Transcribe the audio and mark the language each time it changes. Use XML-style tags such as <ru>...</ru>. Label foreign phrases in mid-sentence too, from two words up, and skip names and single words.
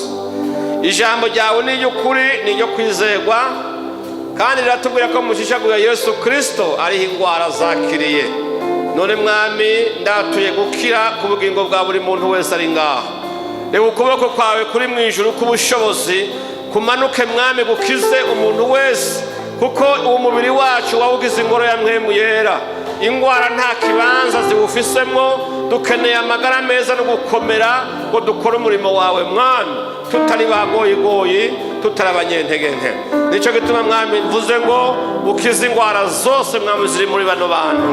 <rn>Ijambo ryawe ni ry'ukuri, ni ryo kwizerwa, kandi riratubwira ko mushishaguye Yesu Kristo ariho ingwara zakiriye. None Mwami, ndatuye gukira ku bugingo bwa buri muntu wese ari ngaha. Reba ukuboko kwawe kuri mu ijuru k'ubushobozi kumanuke Mwami, gukize umuntu wese, kuko umubiri wacu wawugize ingoro ya Mpwemu Yera. Ingwara nta kibanza ziwufisemo. Dukeneye amagara meza no gukomera ngo dukore umurimo wawe Mwami, tutari bagoyigoyi, tutari abanyentege nke. Nicyo gituma Mwami mvuze ngo ukize ingwara zose Mwami ziri muri bano bantu.</rn>